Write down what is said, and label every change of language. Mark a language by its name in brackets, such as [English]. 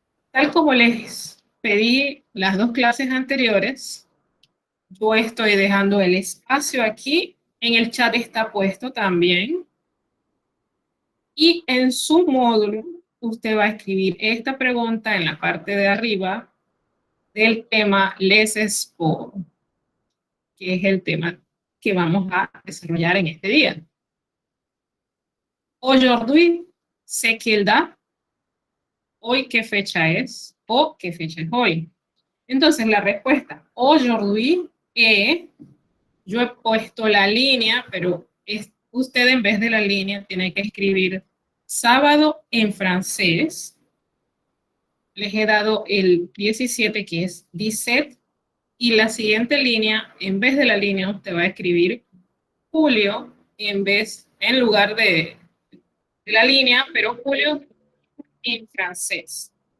[Spanish] Tal como les pedí las dos clases anteriores, yo estoy dejando el espacio aquí, en el chat está puesto también, y en su módulo usted va a escribir esta pregunta en la parte de arriba del tema Les Sports, que es el tema que vamos a desarrollar en este día. [French] Aujourd'hui, c'est quelle date? [Spanish] Hoy, ¿qué fecha es? O, ¿qué fecha es hoy? Entonces, la respuesta, aujourd'hui, yo he puesto la línea, pero usted en vez de la línea tiene que escribir sábado en francés. Les he dado el 17, que es 17, y la siguiente línea, en vez de la línea, usted va a escribir julio, en lugar de la línea, pero julio en francés.